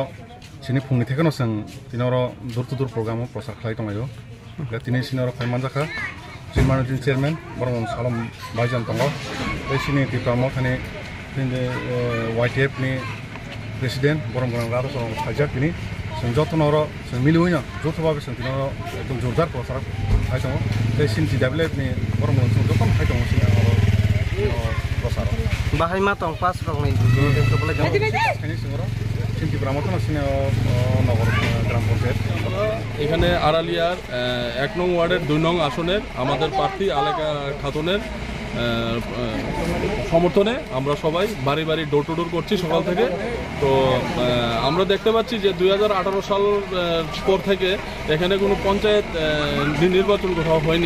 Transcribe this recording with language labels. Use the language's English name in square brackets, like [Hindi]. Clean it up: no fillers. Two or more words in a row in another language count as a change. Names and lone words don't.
[Bodo] सिनि फुंनि थेखानो जों दिनै अर [English] door to door [Bodo] प्रग्रामाव प्रसाद खायदोंगायो दिनै सिनि अर फायमान जाखा जिमानदिन चेयारमेन बरम सालम बायजान दङ बे सिनि तिब्रामाव थानाय दिनै YTF नि प्रेसिडेंट बरम गनां रातो सर खायजाक दिनै जों जतनर जों मिलुयनो जथबाबो जों दिनै एकदम जोरदार प्रसाद खायदों बे सिन TWF नि बरम गनां जों जतन खायदों सिनि प्रसाद बाहाय मा दं पास रंनि जोबले जों सिङाव सिन तिब्रामाव थानाय सिनि नगर [Bangla] গ্রাম পঞ্চায়েত এখানে আড়ালিয়ার 1 নং ওয়ার্ডের 2 নং আসনের আমাদের প্রার্থী আলেকা খাতুনের সমর্থনে আমরা সবাই বাড়ি বাড়ি [English] door to door [Bangla] করছি সকাল থেকে। তো আমরা দেখতে পাচ্ছি যে 2018 সাল পর থেকে এখানে কোনো পঞ্চায়েত নির্বাচন কোথাও হয়নি।